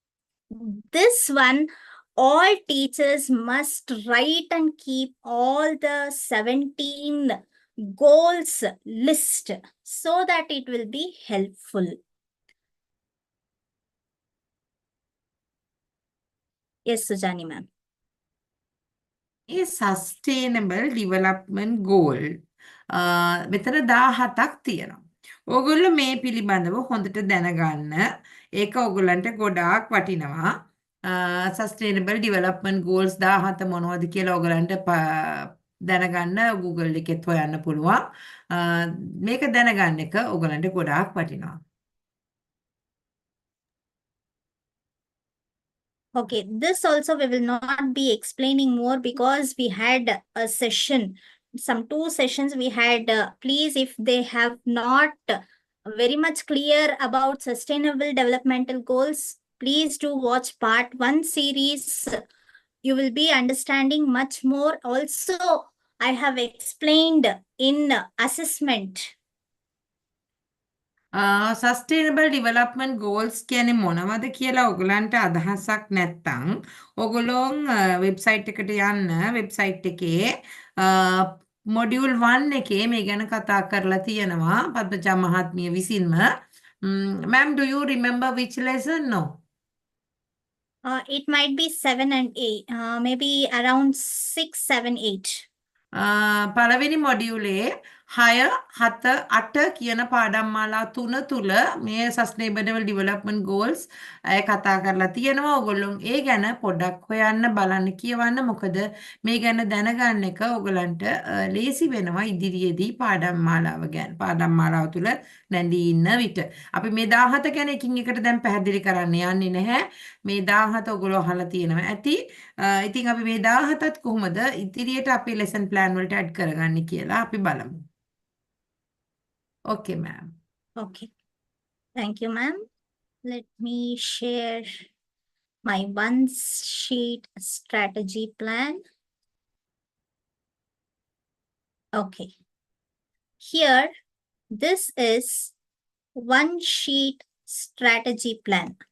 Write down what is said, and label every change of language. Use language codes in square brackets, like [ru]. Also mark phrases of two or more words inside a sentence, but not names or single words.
[en] This one all teachers must write and keep all the 17 goals list so that it will be helpful. Yes, Sujani ma'am. [si] ඒ [en] sustainable development goal [si] මෙතන 17ක් තියෙනවා. ඕගොල්ලෝ මේ පිළිබඳව හොඳට දැනගන්න. ඒක ඕගොල්ලන්ට ගොඩාක් වටිනවා. [en] sustainable development goals [si] 17 මොනවද කියලා ඕගොල්ලන්ට දැනගන්න Google එකෙත් හොයන්න පුළුවන්. මේක දැනගන්න එක ඕගොල්ලන්ට ගොඩාක් වටිනවා. [en] Okay, this also we will not be explaining more because we had a session, some 2 sessions we had. Please, if they have not very much clear about sustainable developmental goals, please do watch part 1 series. You will be understanding much more. Also, I have explained in assessment. sustainable development goals [si] කියන්නේ මොනවද කියලා ඔයගලන්ට අදහසක් නැත්නම් ඔයගොල්ලොන් වෙබ්සයිට් එකට යන්න වෙබ්සයිට් එකේ මොඩියුල් 1 එකේ මේ ගැන කතා කරලා තියෙනවා පද්මජා මහත්මිය විසින්ම [en] ma'am, do you remember which lesson? No. It might be 7 and 8, maybe around 6, 7, 8. [si] පළවෙනි මොඩියුලේ 6 7 8 කියන පාඩම් මාලා 3 තුල මේ [en] sustainable development goals [si] අය කතා කරලා තියෙනවා. ඔයගොල්ලෝ ඒ ගැන පොඩ්ඩක් හොයන්න බලන්න කියවන්න. මොකද මේ ගැන දැනගන්න එක ඔයගලන්ට ලේසි වෙනවා ඉදිරියේදී පාඩම් මාලාව ගැන. පාඩම් මාලාව තුල නැඳී ඉන්න විට. අපි මේ 17 ගැන එකින් එකට දැන් පැහැදිලි කරන්න යන්නේ නැහැ. මේ 17 ඔයගොල්ලෝ අහලා තියෙනවා ඇති. ඉතින් අපි මේ 17ත් කොහොමද ඉදිරියට අපේ [en] lesson plan [si] වලට ඇඩ් කරගන්නේ කියලා අපි බලමු. [en] Okay, ma'am. Okay. Thank you, ma'am. Let me share my 1-sheet strategy plan. Okay. Here, this is 1-sheet strategy plan.